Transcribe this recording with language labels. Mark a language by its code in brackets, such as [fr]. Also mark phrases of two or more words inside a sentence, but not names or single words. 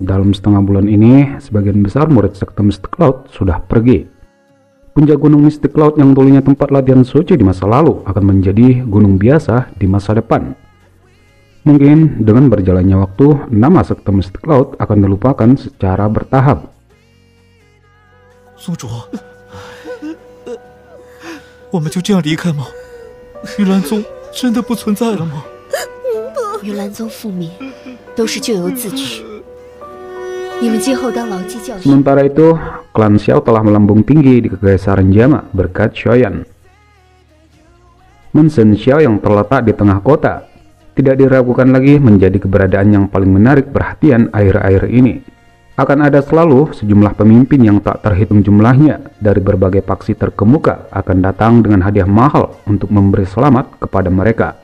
[id] Dalam setengah bulan ini, sebagian besar murid sekte Mystic Cloud sudah pergi. Puncak gunung Mystic Cloud yang dulunya tempat latihan suci di masa lalu akan menjadi gunung biasa di masa depan. Mungkin dengan berjalannya waktu, nama sekte Mystic Cloud akan dilupakan secara bertahap. [zh] 宗主，我们就这样离开吗？玉兰宗真的不存在了吗？玉兰宗覆灭，都是咎由自取。你们今后当牢记教训。 [id] Sementara itu, klan Xiao telah melambung tinggi di kekaisaran Jama berkat Xiaoyan. Mansion Xiao yang terletak di tengah kota tidak diragukan lagi menjadi keberadaan yang paling menarik perhatian akhir-akhir ini. Akan ada selalu sejumlah pemimpin yang tak terhitung jumlahnya dari berbagai faksi terkemuka akan datang dengan hadiah mahal untuk memberi selamat kepada mereka.